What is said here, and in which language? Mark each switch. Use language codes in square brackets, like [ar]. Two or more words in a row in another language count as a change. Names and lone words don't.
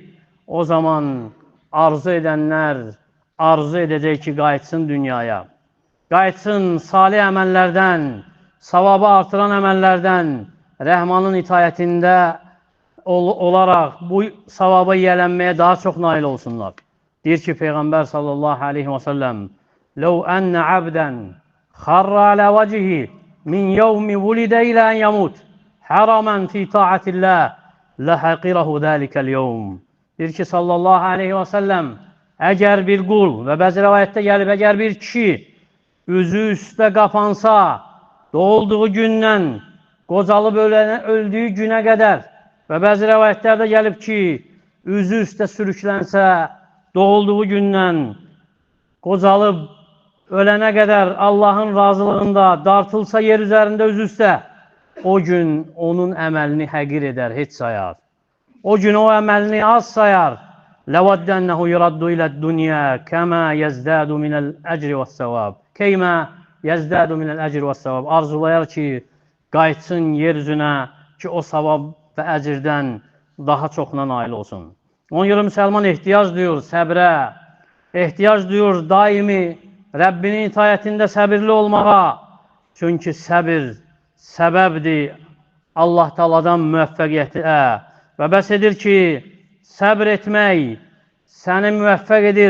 [az] O zaman arzu edənlər arzu edəcək ki, qayıtsın dünyaya. Qayıtsın salih əməllərdən, savabı artıran əməllərdən, Rəhmanın itayətində olaraq bu savaba yiyələnməyə daha çox nail olsunlar. Deyir ki, Peyğəmbər [ar] صلى الله عليه وسلم لَوْ أَنَّ عَبْدًا خَرَّ عَلَى وَجْهِ مِنْ يَوْمِ وُلِدَ إِلَى أَنْ يَمُوتَ حَرَمًا فِي طَاعَةِ اللّٰهِ لَحَقِرَهُ ذَٰلِكَ الْيَوْمِ. [az] Deyir ki, [ar] صلى الله عليه وسلم, [az] əgər bir qul və bəzi rəvayətdə gəlib, əgər bir kişi üzü üstə qapansa, doğulduğu gündən qocalıb öldüyü günə qədər və bəzi rəvayətlərdə gəlib ki, üzü üstə sürüklənsə, doğulduğu gündən qocalıb ölənə qədər Allahın razılığında dartılsa yer üzərində üzü üstə, o gün onun əməlini həqir edər, heç sayar. O gün o əməlini az sayar. [ar] لَوَدَّنَّهُ يُرَدُّ إِلَى الدُّنْيَا كَمَا يَزْدَادُ مِنَ الْأَجْرِ وَالسَّوَابِ كَيْمَا يَزْدَادُ مِنَ الْأَجْرِ وَالسَّوَابِ. [az] Arzulayar ki, qayıtsın yer üzünə ki, o savab və əcirdən daha çoxuna nail olsun. Ona görə müsəlman ehtiyac duyur səbrə, ehtiyac duyur daimi Rəbbinin itayətində səbirli olmağa. Çünki səbir səbəbdir Allah Taala'dan müvəffəqiyyətə və bəs edir ki, səbr etmək səni müvəffəq edir,